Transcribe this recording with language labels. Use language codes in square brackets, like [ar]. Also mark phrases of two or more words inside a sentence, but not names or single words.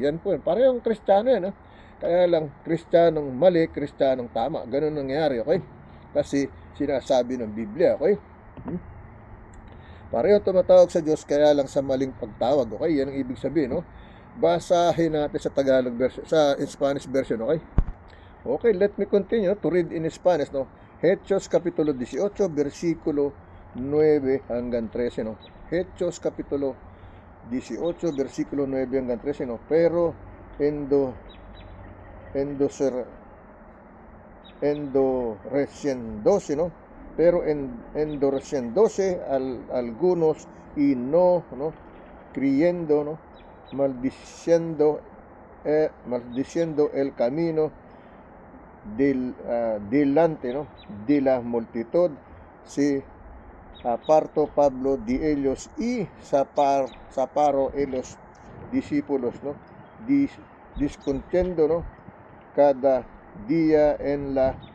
[tl] Yan po, parehong Kristiyano yan, no? Kaya lang, Kristiyanong mali, Kristiyanong tama. Ganun nangyari, okay? Kasi sinasabi ng Biblia, okay? Pareho tumatawag sa Diyos, kaya lang sa maling pagtawag, okay? Yan ang ibig sabihin, no? Basahin natin sa [en] Tagalog version, [tl] sa [en] Spanish version, [tl] okay? [en] Okay, let me continue to read in Spanish, no? [tl] Hechos Kapitulo 18, versikulo 9 hanggang 13, no? Hechos Kapitulo 18, versikulo 9 hanggang 13, no? [es] Pero endureciéndose, ¿no? Pero endureciéndose algunos y no creyendo, ¿no? Maldiciendo el camino delante, no, de la multitud, si aparto Pablo de ellos y separo los discípulos, no, discutiendo, no, cada día en la